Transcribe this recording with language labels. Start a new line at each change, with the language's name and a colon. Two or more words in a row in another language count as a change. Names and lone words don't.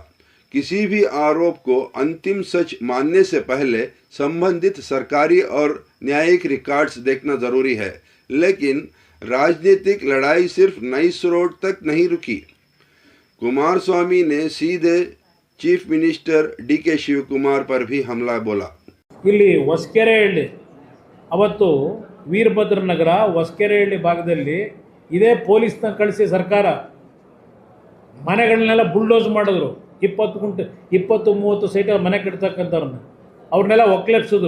Hindi: किसी भी आरोप को अंतिम सच मानने से पहले संबंधित सरकारी और न्यायिक रिकॉर्ड्स देखना ज़रूरी है। लेकिन राजनीतिक लड़ाई सिर्फ नाइस रोड तक नहीं रुकी। कुमारस्वामी ने सीधे
English: chief minister
Hindi: डी.के. शिवकुमार पर भी हमला बोला।
Kannada: ಇಲ್ಲಿ ಹೊಸಕೆರೆಹಳ್ಳಿ ಅವತ್ತು ವೀರಭದ್ರ ನಗರ ಹೊಸಕೆರೆಹಳ್ಳಿ ಭಾಗದಲ್ಲಿ ಇದೇ ಪೊಲೀಸ್ನ ಕಳಿಸಿ ಸರ್ಕಾರ ಮನೆಗಳನ್ನೆಲ್ಲ ಬುಲ್ಡೋಸ್ ಮಾಡಿದ್ರು। 20-30 ಸೈಟ್ ಮನೆ ಕಟ್ತಕ್ಕಂಥವ್ರನ್ನ ಅವ್ರನ್ನೆಲ್ಲ ಒಕ್ಲೆಪ್ಸಿದ್ರು।